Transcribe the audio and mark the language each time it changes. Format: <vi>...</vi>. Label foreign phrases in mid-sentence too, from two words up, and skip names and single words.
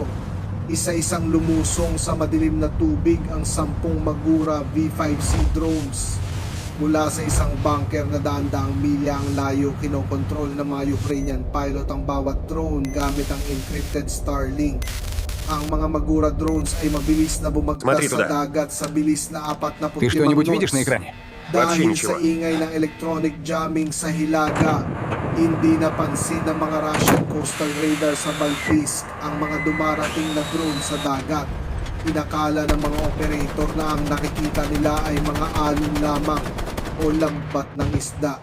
<tl>Isa-isang lumusong sa madilim na tubig ang 10 Magura V5C drones. Mula sa isang bunker na daan-daang milya ang layo, kinokontrol ng mga</tl> <en>Ukrainian pilot</en> <tl>ang bawat drone gamit ang encrypted Starlink. Ang mga Magura drones ay mabilis na bumagtas sa dagat sa bilis na 45</tl> <ru>Ты что-нибудь видишь</ru> <tl>knots.</tl> <ru>на экране?</ru> <tl>Dahil sa ingay ng</tl> <en>electronic jamming</en> <tl>sa Hilaga, hindi napansin ng mga</tl> <en>Russian coastal radar</en> <tl>sa Baltisk ang mga dumarating na drone sa dagat. Inakala ng mga operator na ang nakikita nila ay mga alon lamang o lambat ng isda.</tl>